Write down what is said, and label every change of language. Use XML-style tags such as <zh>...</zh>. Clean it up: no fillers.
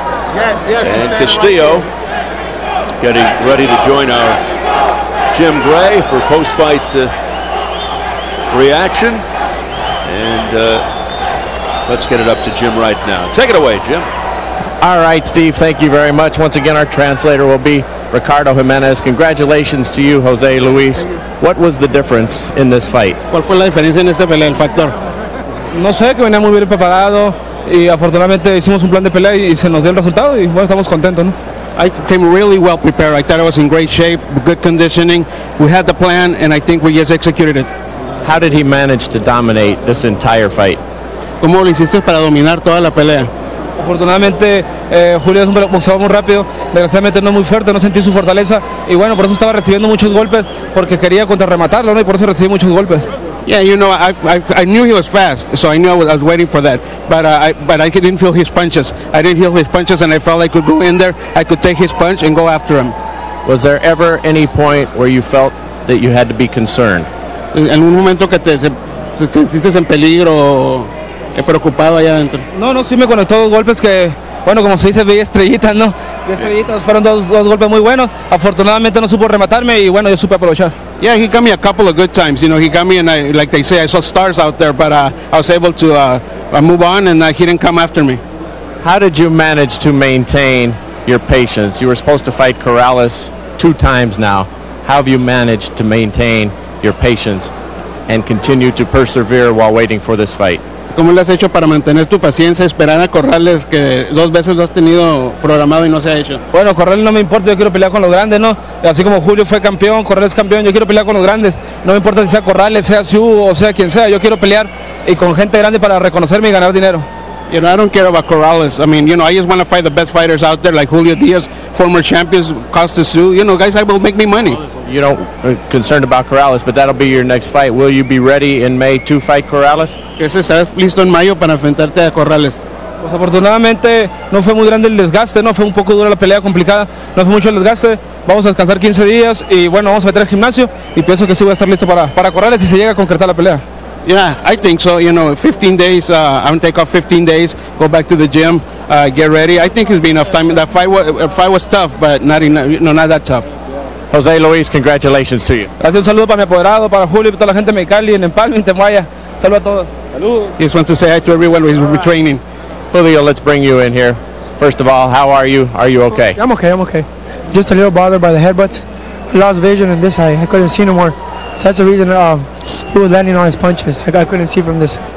<en>And Castillo getting ready to join our Jim Gray for post-fight reaction. And let's get it up to Jim right now. Take it away, Jim. All right, Steve, thank you very much. Once again, our translator will be Ricardo Jimenez. Congratulations to you, Jose Luis. What was the difference in this fight?</en> <es>¿Cuál fue la diferencia en esta pelea, el factor? No sé, que venía muy bien preparado y afortunadamente hicimos un plan de pelea y se nos dio el resultado y bueno, estamos contentos, ¿no?</es> <en>I came really well prepared. I thought I was in great shape, good conditioning. We had the plan and I think we just executed it. How did he manage to dominate this entire fight?</en> <es>¿Cómo lo hiciste para dominar toda la pelea? Afortunadamente Julio es un boxeador muy rápido, desgraciadamente no muy fuerte, no sentí su fortaleza y bueno, por eso estaba recibiendo muchos golpes porque quería contrarrematarlo, ¿no? Y por eso recibí muchos golpes.</es> <en>Yeah, you know, I knew he was fast, so I knew I was waiting for that. But I didn't feel his punches. I didn't feel his punches, and I felt I could go in there, I could take his punch and go after him. Was there ever any point where you felt that you had to be concerned?</en> <es>¿En algún momento que te sentiste en peligro, preocupado allá adentro? No, sí me conectó dos golpes que, bueno, como se dice, vi estrellitas, ¿no? Vi estrellitas, fueron dos golpes muy buenos. Afortunadamente no supo rematarme y bueno, yo supe aprovechar.</es> <en>Yeah, he got me a couple of good times. You know, he got me, and like they say, I saw stars out there, but I was able to move on, and he didn't come after me. How did you manage to maintain your patience? You were supposed to fight Corrales 2 times now. How have you managed to maintain your patience and continue to persevere while waiting for this fight?</en> <es>¿Cómo le has hecho para mantener tu paciencia, esperar a Corrales, que 2 veces lo has tenido programado y no se ha hecho? Bueno, Corrales no me importa, yo quiero pelear con los grandes, ¿no? Así como Julio fue campeón, Corrales campeón, yo quiero pelear con los grandes. No me importa si sea Corrales, sea Siu o sea quien sea, yo quiero pelear y con gente grande para reconocerme y ganar dinero.</es> <en>You know, I don't care about Corrales. I mean, you know, I just want to fight the best fighters out there, like Julio Diaz, former champions, Costa Siu. You know, guys that will make me money. You don't concerned about Corrales, but that'll be your next fight. Will you be ready in May to fight Corrales?</en> <es>¿Estás listo en mayo para enfrentarte a Corrales? Pues afortunadamente no fue muy grande el desgaste, no fue un poco dura la pelea, complicada, no fue mucho el desgaste. Vamos a descansar 15 días y bueno, vamos a meter al gimnasio y pienso que sí voy a estar listo para Corrales si se llega a concretar la pelea.</es> <en>Yeah, I think so. You know, 15 days, I'm going to take off 15 days, go back to the gym, get ready. I think it's been enough time. That fight was tough, but not enough, you know, not that tough. Jose Luis, congratulations to you.</en> <es>Gracias, un saludo para mi apoderado, para Julio y para toda la gente de Mexicali, en Empalme, en Temuaya. Saludos a todos. Saludos.</es> <en>He just wants to say hi to everyone who's retraining. Julio, let's bring you in here. First of all, how are you? Are you okay? I'm okay. Just a little bothered by the headbutts. I lost vision in this eye. I couldn't see no more. So that's the reason he was landing on his punches. I couldn't see from this.</en>